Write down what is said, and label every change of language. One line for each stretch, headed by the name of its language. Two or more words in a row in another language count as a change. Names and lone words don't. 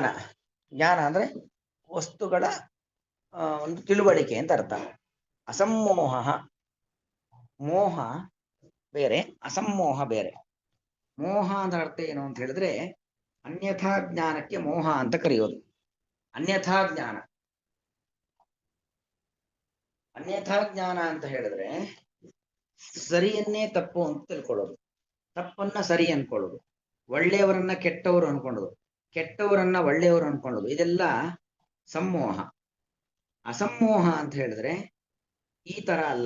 Kannada: ಜ್ಞಾನ ಅಂದ್ರೆ ವಸ್ತುಗಳ ಒಂದು ತಿಳುವಳಿಕೆ ಅಂತ ಅರ್ಥ. ಅಸಮ್ಮೋಹ, ಮೋಹ ಬೇರೆ, ಅಸಮ್ಮೋಹ ಬೇರೆ. ಮೋಹ ಅಂದ್ರೆ ಅರ್ಥ ಏನು ಅಂತ ಹೇಳಿದ್ರೆ, ಅನ್ಯಥಾ ಜ್ಞಾನಕ್ಕೆ ಮೋಹ ಅಂತ ಕರೆಯೋದು. ಅನ್ಯಥಾ ಜ್ಞಾನ, ಅನ್ಯಥಾ ಜ್ಞಾನ ಅಂತ ಹೇಳಿದ್ರೆ ಸರಿಯನ್ನೇ ತಪ್ಪು ಅಂತ ತಿಳ್ಕೊಳ್ಳೋದು, ತಪ್ಪನ್ನ ಸರಿ ಅನ್ಕೊಳ್ಳೋದು, ಒಳ್ಳೆಯವರನ್ನ ಕೆಟ್ಟವರು ಅನ್ಕೊಳ್ಳೋದು, ಕೆಟ್ಟವರನ್ನ ಒಳ್ಳೆಯವರು ಅನ್ಕೊಳ್ಳೋದು, ಇದೆಲ್ಲ ಸಮ್ಮೋಹ. ಅಸಮ್ಮೋಹ ಅಂತ ಹೇಳಿದ್ರೆ ಈ ತರ ಅಲ್ಲ.